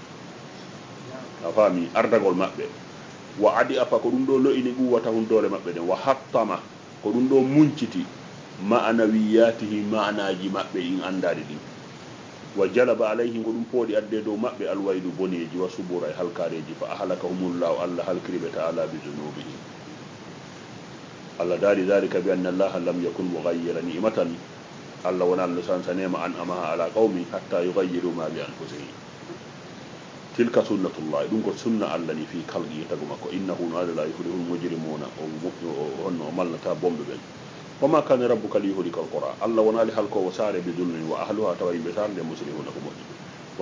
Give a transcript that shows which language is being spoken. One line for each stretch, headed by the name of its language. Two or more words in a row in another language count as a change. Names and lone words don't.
Fula: a faami ardagol maɓɓe wa adi afa ko ɗum ɗo lo'ini ɓuwata hundore maɓɓe ɗen wa hattama ko ɗum ɗo munciti ma'anawiyatihi ma'anaji maɓɓe in andari ɗin
Arabic: وجلب عليه
Fula: ko ɗum pooɗi adde dow maɓɓe alwaylu boneji wa subura e halkareji
Arabic: فأهلكهم الله
Fula: allah halkiriɓe
Arabic: تعالى بذنوبهم allah daari ذلك بأن الله لم يكن مغيرا نعمة allah
Fula: wona allah sansanema
Arabic: أنعمها على قوم حتى يغيروا ما بأنفسهم تلك سنة الله
Fula: ɗum ko sunna allah ni
Arabic: في خلق
Fula: tagu makko
Arabic: innahu no ala la يفلح المجرمون
Fula: o honno malnata bomɓe ɓen
Arabic: وما كان ربك ليهلك القرى
Fula: allah wonali halkowo saare
Arabic: بظلم وأهلها
Fula: tawa yimɓe saare nde muslimuna ko moƴƴi wa